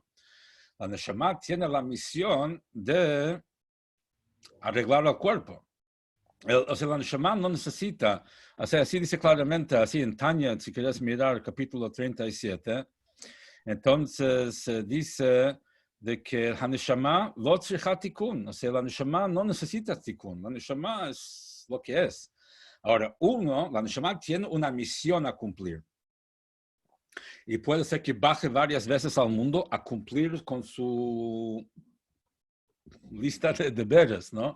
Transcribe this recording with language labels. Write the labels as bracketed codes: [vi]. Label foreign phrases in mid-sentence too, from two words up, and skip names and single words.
[es] La Neshama tiene la misión de arreglar el cuerpo. O sea, la Neshama no necesita, o sea, así dice claramente, así en Tanya, si quieres mirar capítulo 37, entonces dice de que la Neshama [he] לא צריכה תיקון, [es] o sea, la Neshama no necesita tikun, la Neshama es lo que es. Ahora, la Neshama tiene una misión a cumplir. Y puede ser que baje varias veces al mundo a cumplir con su lista de deberes, ¿no?